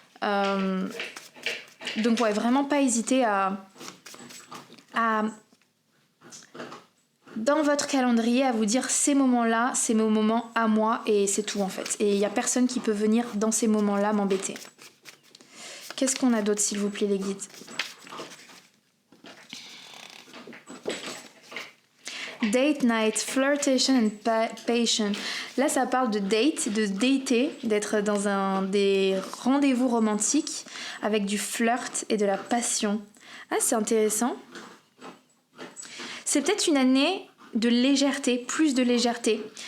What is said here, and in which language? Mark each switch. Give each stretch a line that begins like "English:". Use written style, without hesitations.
French: Donc ouais, vraiment pas hésiter à dans votre calendrier à vous dire ces moments-là, c'est mes moments à moi et c'est tout en fait. Et il n'y a personne qui peut venir dans ces moments-là m'embêter. Qu'est-ce qu'on a d'autre s'il vous plaît les guides?
English: Date night, flirtation and passion.
French: Là, ça parle de date, de dater, d'être dans des rendez-vous romantiques avec du flirt et de la passion. Ah, c'est intéressant. C'est peut-être une année de légèreté, plus de légèreté.